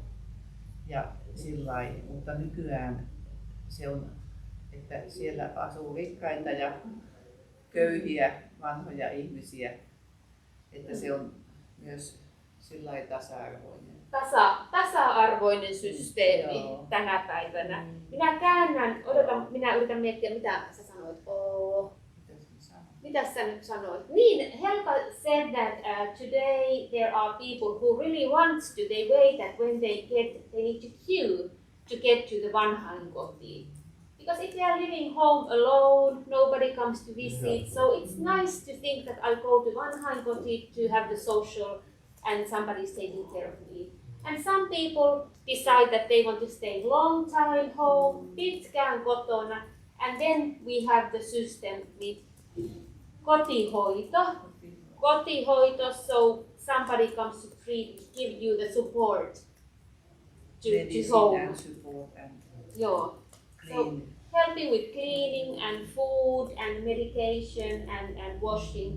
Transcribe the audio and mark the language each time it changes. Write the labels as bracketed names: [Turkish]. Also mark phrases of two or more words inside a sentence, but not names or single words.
[Finnish] Ja sillain, mutta nykyään se on, että siellä asuu rikkaita ja köyhiä vanhoja ihmisiä, että se on myös Sillai tasa-arvoinen. Tasa-arvoinen systeemi Joo. tänä päivänä. Minä käännän, minä yritän miettiä, mitä sä sanoit. Mitä sä nyt sanoit? [English] Niin, Helka said that today there are people who really wants to, they wait that when they need to queue to get to the vanhainkoti. Because if they are living home alone, nobody comes to visit, so it's nice to think that I'll go to vanhainkoti to have the social and somebody's taking care of me. And some people decide that they want to stay long time home, [Finnish] pitkään kotona, [English] and then we have the system with kotihoito, so somebody comes to give you the support to home. And support and [Finnish] Joo. [English] So helping with cleaning and food and medication and washing.